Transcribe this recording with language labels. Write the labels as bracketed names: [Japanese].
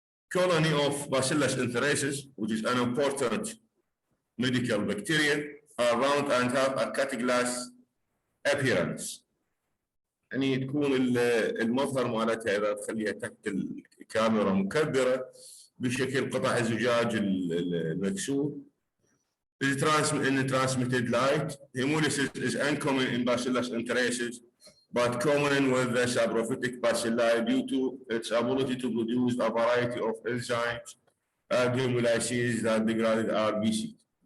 [English] Colony of Bacillus anthracis, which is an important medical bacteria, are round and have a cut-glass appearance. [Arabic] يعني تكون المظهر مالتها اذا تخليها تحت الكاميرا مكبره بشكل قطع الزجاج المكسور. [English] In transmitted light, hemolysis is uncommon in Bacillus anthracis, but common with the saprophytic bacilli due to its ability to produce a variety of enzymes and hemolyses that degrade RBC.